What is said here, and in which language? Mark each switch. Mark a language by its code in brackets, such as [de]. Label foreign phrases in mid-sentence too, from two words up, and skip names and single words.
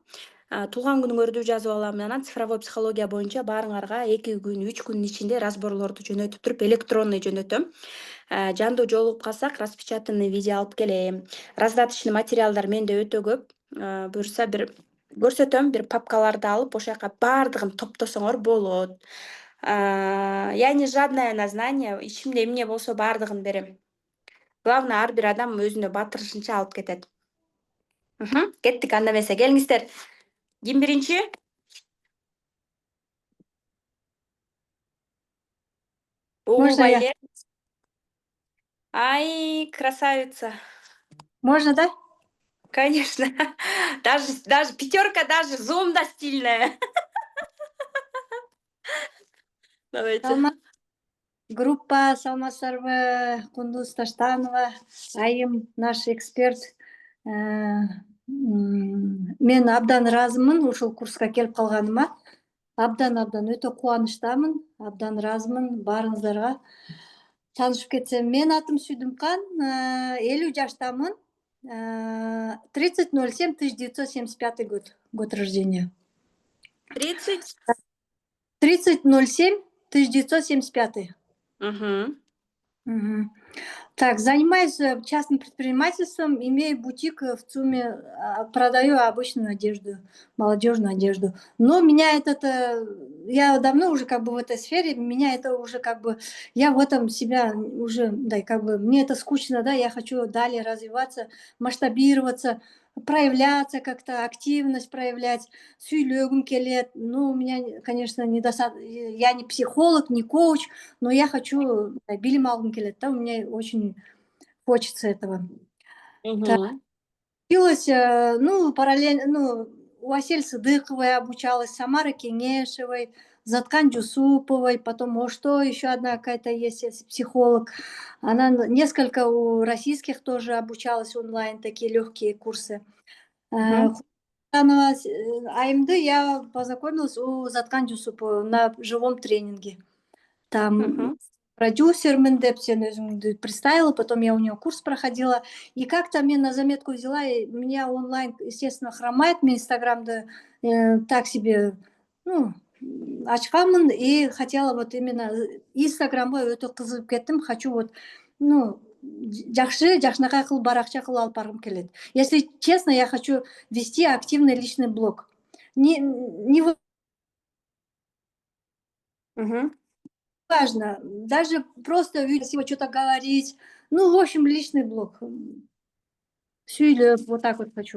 [ky] Туулган күнүңөрдү жазып алам. Анан [ru] цифровой психология [ky] боюнча баарыңарга 2 күн, 3 күнүн ичинде разборлорду жөнөтүп туруп, электронный жөнөтөм. Жандуу жолугуп калсак, распечатанный видео алып келем. Раздаточный материалдар менде өтө көп. Буюрса бир көрсөтөм, бир папкаларды алып, ошол жака баардыгын топтосоңор болот. [ru] Я не жадная на знания, [ky] ичимде эмне болсо баардыгын берем. Главное, ар бир адам өзүнө батырышынча алып кетет. Кеттик, анда эмесе келиңиздер. Ким биринчи? [ru] Можно я? Байле. Ай, красавица. Можно, да? Конечно. Даже пятерка, даже зумда стильная. Давайте. Группа Салмасарова, Кундуз Таштанова, Айым, наш эксперт. [ky] Мен абдан ыраазымын ушул курска келип калганыма. Абдан өтө кубанычтамын, абдан ыраазымын баарыңыздарга. Таанышып кетсем, менин атым Сүйдүмкан, 50 жаштамын. [ru] 30.07.1975 год рождения. 30. 30.07.1975. Угу. Так, занимаюсь частным предпринимательством, имею бутик в ЦУМе, продаю обычную одежду, молодежную одежду. Но меня я давно уже как бы в этой сфере, меня это уже как бы, я в этом себя уже, да, как бы, мне это скучно, да, я хочу далее развиваться, масштабироваться, проявляться как-то, активность проявлять, [ky] сөйлегім келет. [ru] Ну, у меня, конечно, я не психолог, не коуч, но я хочу [ky] билим алгым келет, [ru] да, у меня очень хочется этого. Так, Угу. училась, ну, параллельно, ну, у Асель Сыдыковой обучалась, Самары Кенешевой, Заткан Джусуповой, потом, что еще одна какая-то есть психолог. Она несколько у российских тоже обучалась онлайн, такие легкие курсы. АМД я познакомилась у Заткан Джусуповой на живом тренинге. Там [kk] продюсермін деп сен өзіңді [ru] представила, потом я у нее курс проходила, и как-то мне на заметку взяла, и меня онлайн, естественно, хромает, мне инстаграмды так себе, ну, ачканмын, и хотела вот именно [ky] инстаграмға өтө кызыгып кеттим, [ru] хочу вот, ну, [ky] жакшынакай кылып баракча кылып алып баргым келет. [ru] Если честно, я хочу вести активный личный блог. Не важно, даже просто красиво что-то говорить. Ну, в общем, личный блог. Сөйлеп, вот так вот хочу.